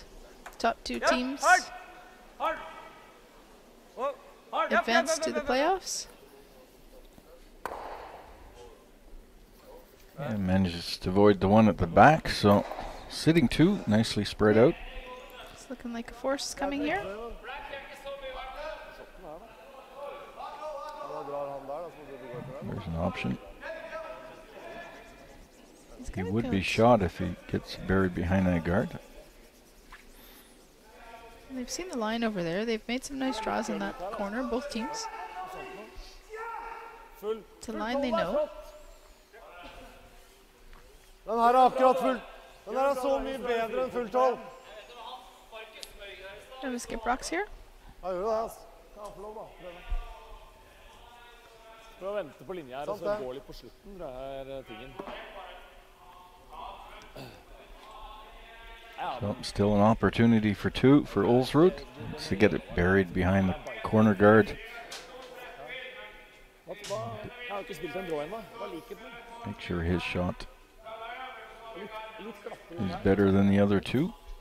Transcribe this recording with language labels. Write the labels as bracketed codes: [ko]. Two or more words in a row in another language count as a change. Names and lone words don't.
[en] Top 2 teams advance to the playoffs. And manages to avoid the one at the back, so sitting 2, nicely spread out. It's looking like a force coming here. [no] Da drar han der, da, så må du gå etter den. [en] There's an option. He's He gonna would be coach. shot if he gets buried behind that guard. They've seen the line over there. They've made some nice draws in that corner, both teams. [no] Full. [en] It's a line they know. [no] Den her er akkurat full. Den her er så mye bedre enn full 12. [en] Have a skip rocks here. [no] Ja, gjør det, altså. Kan han få lov, da? Prøve. Prøv å vente på linja her, og Sant så det. gå litt på slutten, tror jeg er tingen. Ja, [en] So still an opportunity for 2 for Ulsrud to get it buried behind the corner guard. [no] jeg har ikke spilt en drå ennå. Hva liker du? [en] Make sure his shot [no] Litt glattere [en] is [no] linja. [en] better than the other 2.